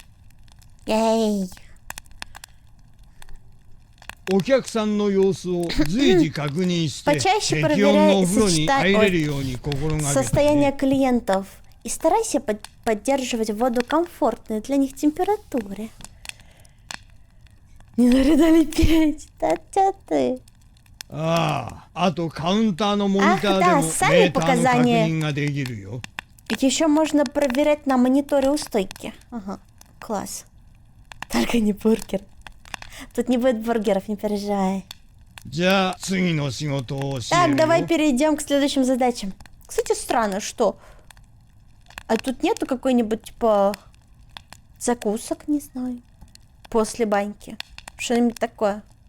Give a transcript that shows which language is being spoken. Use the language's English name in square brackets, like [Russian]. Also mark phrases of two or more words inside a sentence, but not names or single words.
[Russian] Ей. [Japanese] お客さんの様子を随時確認して [Russian] Почаще [Japanese] 適温の [Russian] проверяй [Japanese] お風呂に入れるように心がけて [Russian] состояние [Japanese] ね [Russian] клиентов и старайся поддерживать воду комфортной для них температуре. Не надо петь, да чё ты? [Japanese] ああ、あとカウンターのモニターでも [Russian] Ах, да, [Japanese] メ [Russian] сами [Japanese] ーターの確 [Russian] показания. [Japanese] 認ができるよ [Russian] Ведь еще можно проверять на мониторе у стойки. Ага, класс. Только не бургер. Тут не будет бургеров, не переживай. [Japanese] じゃあ次の仕事を教える [Russian] Так, [Japanese] よ [Russian] давай перейдем к следующим задачам. Кстати, странно, что... А тут нету какой-нибудь, типа, закусок, не знаю, после баньки. Что-нибудь такое.